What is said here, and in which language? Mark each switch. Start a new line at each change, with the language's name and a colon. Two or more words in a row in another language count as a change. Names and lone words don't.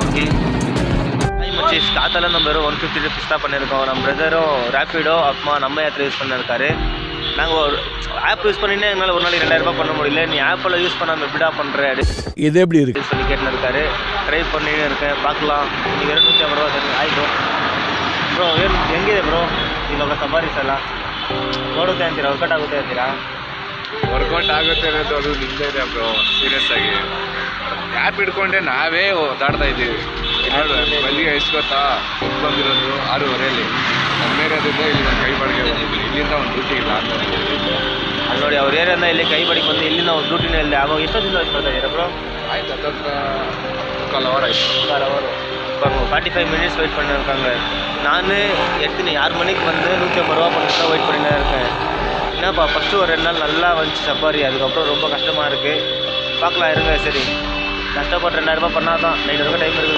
Tamil: ஓகே, மச்சீஸ் காத்தால நம்ம வெறும் 150 rupees தான் பண்ணியிருக்கோம். நம்ம பிரதரும் ரேப்பிடோ அப்புறமா நம்ம யாத்திரை யூஸ் பண்ணியிருக்காரு. நாங்கள் ஒரு ஆப் யூஸ் பண்ணினே எங்களால் ஒரு நாளைக்கு 2000 ரூபாய் பண்ண முடியல. நீ ஆப்பெல்லாம் யூஸ் பண்ணாமல் எப்படிடா பண்ணுறேன் இது எப்படி இருக்கு சொல்லி கேட்டுன்னு இருக்காரு. ட்ரை பண்ணின்னு இருக்கேன், பார்க்கலாம். நீங்கள் வெறும் 150 ரூபா தருங்க.
English: hi bro
Kannada: ಹೆಂಗಿದೆ ಬ್ರೋ ಇವಾಗ ಸಫಾರೀಸ್ ಎಲ್ಲ ನೋಡುತ್ತೆ ಅಂತೀರಾ, ವರ್ಕೌಟ್ ಆಗುತ್ತೆ ಅಂತೀರಾ? ವರ್ಕೌಟ್ ಆಗುತ್ತೆ ಅನ್ನೋದು ಅದು ನಿಂದೇ ಇದೆ ಬ್ರೋ. ಸೀರಿಯಸ್ ಆಗಿ ಕ್ಯಾಬ್ ಹಿಡ್ಕೊಂಡೆ ನಾವೇ ಓದಾಡ್ತಾ ಇದ್ದೀವಿ. ಬಲ್ಲಿಗೆ ಎಷ್ಟು ಗೊತ್ತಾ, ಬಂದಿರೋದು 6:30 ನಮ್ಮ ಏರಿಯಾದಿಂದ ಇಲ್ಲಿ ಒಂದು ಕೈ ಬಾಡಿಗೆ ಬಂದಿದ್ವಿ. ಇಲ್ಲಿಂದ ಒಂದು ಡ್ಯೂಟಿ ಇಲ್ಲ ಅಲ್ಲಿ ನೋಡಿ ಅವ್ರ ಏರಿಯಿಂದ ಇಲ್ಲಿ ಕೈ ಬಾಡಿಗೆ ಬಂದು ಇಲ್ಲಿಂದ ಒಂದು ಡ್ಯೂಟಿನೇ ಇಲ್ಲ. ಆವಾಗ ಎಷ್ಟೊತ್ತಿಂದ ವೆಯ್ಟ್ ಮಾಡ್ತಾ ಇದ್ದೀರಾ ಬ್ರೋ? ಆಯ್ತು, ಹತ್ತತ್ರ 1 hour ಆಯಿತು.
Tamil: 1 hour 45 minutes வெயிட் பண்ணியிருக்காங்க. நான் எத்தனை 6 மணிக்கு வந்து 150 ரூபா பண்ணிட்டு தான் வெயிட் பண்ணிட்டு இருக்கேன். என்னப்பா ஃபஸ்ட்டு ஒரு 2 நாள் நல்லா வந்துச்சு சஃபாரி, அதுக்கப்புறம் ரொம்ப கஷ்டமாக இருக்குது. பார்க்கலாம் இருங்க. சரி கஷ்டப்பட்டு 2000 ரூபாய் பண்ணால் தான் 9 வரைக்கும் டைம் இருக்குது.